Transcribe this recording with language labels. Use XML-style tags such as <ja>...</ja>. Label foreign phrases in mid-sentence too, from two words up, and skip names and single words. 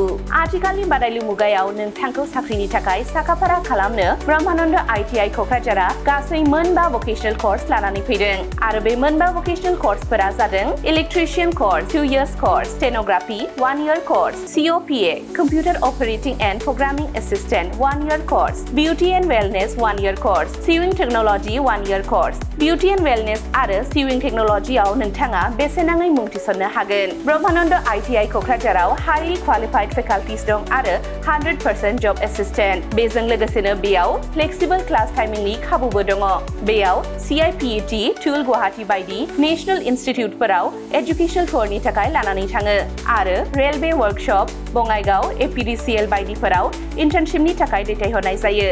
<brx>आथिखालनि बादायलु मुगायाव नोंथांखौ साख्रिनि थाखाय साखाफारा खालामनो ब्रह्मानन्द आइ.टि.आइ. क'क्राझारआ गासै मोनबा</brx> <en>vocational course</en> <brx>लानानै फैदों। आरो बे मोनबा</brx> <en>vocational courses</en> <brx>जादों</brx> <en>electrician course 2 years course, stenography 1 year course, COPA computer operating and programming assistant 1 year course, beauty and wellness 1 year course, sewing technology 1 year course. beauty and wellness</en> <brx>आरो</brx> <en>sewing technology</en> <brx>नोंथाङा बेसेन नाङै मुं थिसननो हागोन। ब्रह्मानन्द आइ.टि.आइ. क'क्राझाराव</brx> <en>highly qualified faculties</en> <brx>दं आरो</brx> <en>100% job assistant.</en> <brx>बेजों लोगोसेनो बेयाव</brx> <en>flexible class timing</en> <brx>खाबुबो दङ। बेयाव CIPET, टुल गुवाहाटी बायदि</brx> <en>national institutes educational tour</en> <brx>थाखाय लानानै थाङो आरो</brx> <en>railway workshop,</en> <brx>बङाइगाव, APDCL बायदिफोराव इन्टार्नशिपनि थाखाय दैथायहरनाय जायो।</brx>